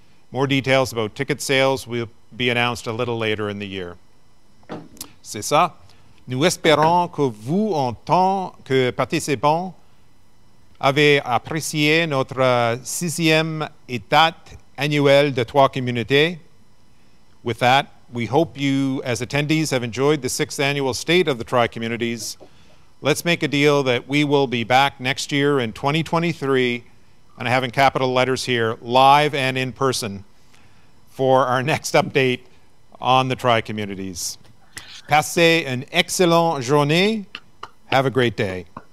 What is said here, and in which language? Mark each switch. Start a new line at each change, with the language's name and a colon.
English: More details about ticket sales will be announced a little later in the year.
French: C'est ça. Nous espérons que vous, en tant que participants, avez apprécié notre 6e État annuel de trois communautés.
English: With that, we hope you, as attendees, have enjoyed the 6th annual State of the Tri-Communities. Let's make a deal that we will be back next year in 2023, and I have in capital letters here, live and in person, for our next update on the Tri-Communities.
French: Passez une excellente journée.
English: Have a great day.